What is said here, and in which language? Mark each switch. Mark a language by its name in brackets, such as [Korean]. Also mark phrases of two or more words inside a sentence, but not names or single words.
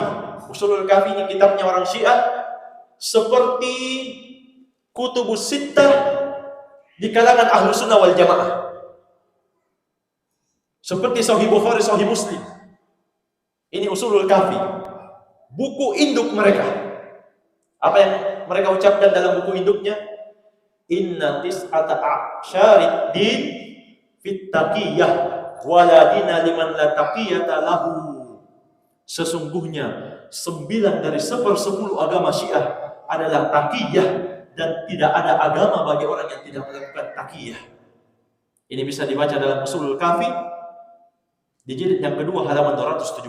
[Indonesian] Ushulul Kafi ini kitabnya orang Syiah, seperti Kutubus Sittah di kalangan Ahlus Sunnah wal Jamaah. Seperti Sahih Bukhari, Sahih Muslim. Ini Ushulul Kafi. Buku induk mereka. Apa yang mereka ucapkan dalam buku induknya? [Arabic] إن تسعة أعشار الدين في التقية ولا دين لمن لا تقية له. [Indonesian] Sesungguhnya 9 dari 1/10 agama Syiah adalah taqiyah, dan tidak ada agama bagi orang yang tidak melakukan taqiyah. Ini bisa dibaca dalam Ushulul Kafi di jilid yang kedua halaman 217.